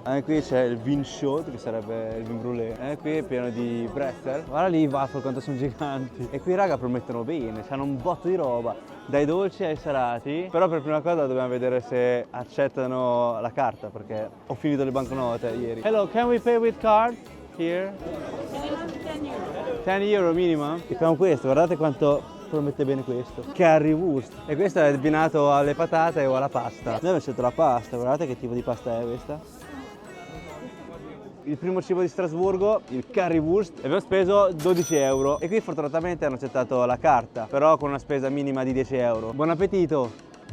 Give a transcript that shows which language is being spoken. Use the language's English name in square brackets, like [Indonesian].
[Italian] Anche qui c'è il vin chaud, che sarebbe il vin brûlé. E qui è pieno di bretzel. Guarda lì i waffle quanto sono giganti. E qui raga promettono bene, c'hanno un botto di roba, dai dolci ai salati. Però per prima cosa dobbiamo vedere se accettano la carta, perché ho finito le banconote ieri. [English] Hello, can we pay with card here? 10 euro minimum? [Italian] E abbiamo questo, guardate quanto promette bene questo. Currywurst. E questo è abbinato alle patate o alla pasta. Noi abbiamo scelto la pasta, guardate che tipo di pasta è questa. Il primo cibo di Strasburgo, il currywurst, e abbiamo speso 12 euro. E qui fortunatamente hanno accettato la carta, però con una spesa minima di 10 euro. Buon appetito!